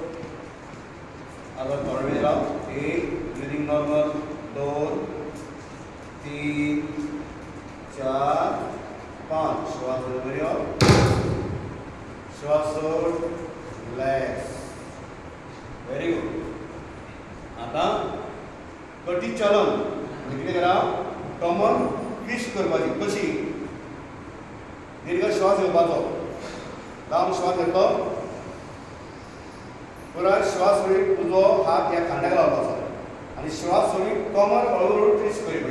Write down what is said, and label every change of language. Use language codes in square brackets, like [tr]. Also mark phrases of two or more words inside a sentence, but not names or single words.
[kok] आता थोडा वेळ राव. 1 [en] breathing normal. [kok] 2 3 4 5 श्वास बरोबर यो. श्वास सोड. रिलॅक्स. [en] very good. [kok] आता कटी चलन कितें करा कमर ट्विस्ट करपाची. कशी दीर्घ श्वास घेवपाचो. लांब श्वास घेतलो. पुराय श्वास सोडीत उजो हात ह्या खांद्याक लावपाचो आणि श्वास सोडीत कमर हळूहळू ट्विस्ट करप.